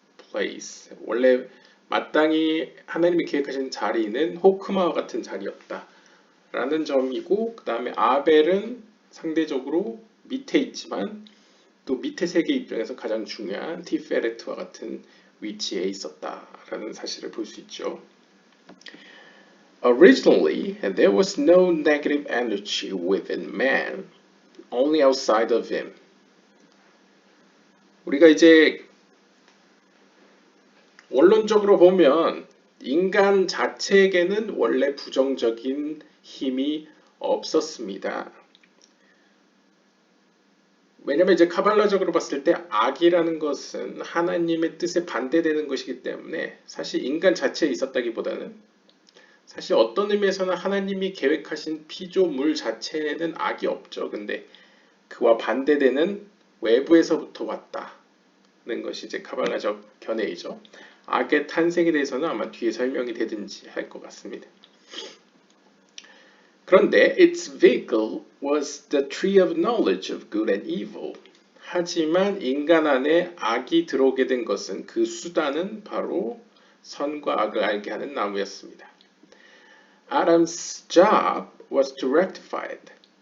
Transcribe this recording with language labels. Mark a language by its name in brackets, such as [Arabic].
[Korean] place, 원래 마땅히 하나님이 계획하신 자리는 호크마와 같은 자리였다 라는 점이고, 그 다음에 아벨은 상대적으로 밑에 있지만 또 밑에 세계 입장에서 가장 중요한 티페레트와 같은 위치에 있었다라는 사실을 볼 수 있죠. [English] Originally, there was no negative energy within man, only outside of him. [Korean] 우리가 이제 원론적으로 보면 인간 자체에게는 원래 부정적인 힘이 없었습니다. 왜냐면 이제 카발라적으로 봤을 때 악이라는 것은 하나님의 뜻에 반대되는 것이기 때문에 사실 인간 자체에 있었다기보다는, 사실 어떤 의미에서는 하나님이 계획하신 피조물 자체에는 악이 없죠. 근데 그와 반대되는 외부에서부터 왔다는 것이 이제 카발라적 견해이죠. 악의 탄생에 대해서는 아마 뒤에 설명이 되든지 할 것 같습니다. 그런데 [English] its vehicle was the tree of knowledge of good and evil. [Korean] 하지만 인간 안에 악이 들어오게 된 것은, 그 수단은 바로 선과 악을 알게 하는 나무였습니다. [English] Adam's job was to rectify it.